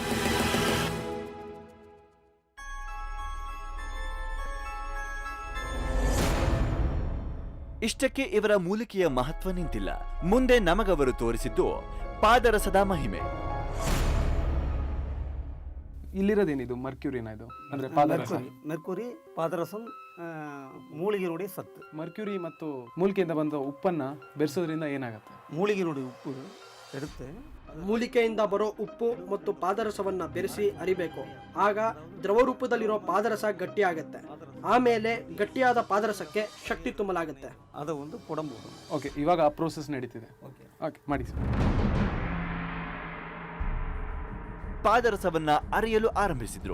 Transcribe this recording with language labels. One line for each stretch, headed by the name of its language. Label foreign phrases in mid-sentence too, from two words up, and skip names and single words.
Kannada: ಇಷ್ಟಕ್ಕೆ ಇವರ ಮೂಲಿಕೆಯ ಮಹತ್ವ ನಿಂತಿಲ್ಲ. ಮುಂದೆ ನಮಗವರು ತೋರಿಸಿದ್ದು ಪಾದರಸದ ಮಹಿಮೆ. ಇಲ್ಲಿರೋದೇನಿದು ಮರ್ಕ್ಯೂರಿನ? ಇದು ಅಂದ್ರೆ ಪಾದರಸ.
Tamil: மெர்க்குரி பாதரசம் மூலிகையினுடைய சத்து.
Kannada: ಮರ್ಕ್ಯೂರಿ ಮತ್ತು ಮೂಲಿಕೆಯಿಂದ ಬಂದ ಉಪ್ಪನ್ನ ಬೆರೆಸೋದ್ರಿಂದ ಏನಾಗುತ್ತೆ?
Tamil: மூலிகையினுடைய உப்பு எடுத்து
Kannada: ಮೂಲಿಕೆಯಿಂದ ಬರೋ ಉಪ್ಪು ಮತ್ತು ಪಾದರಸವನ್ನ ಬೆರೆಸಿ ಅರಿಬೇಕು. ಆಗ ದ್ರವ ರೂಪದಲ್ಲಿರೋ ಪಾದರಸ ಗಟ್ಟಿ ಆಗತ್ತೆ. ಆಮೇಲೆ ಗಟ್ಟಿಯಾದ ಪಾದರಸಕ್ಕೆ ಶಕ್ತಿ ತುಂಬಲಾಗುತ್ತೆ. ಅದು ಒಂದು ಕೊಡಂಬೂರು. ಓಕೆ, ಇವಾಗ ಆ ಪ್ರೋಸೆಸ್ ನಡೀತಿದೆ. ಓಕೆ, ಮಾಡಿ ಸರ್. ಪಾದರಸವನ್ನ ಅರೆಯಲು ಆರಂಭಿಸಿದ್ರು.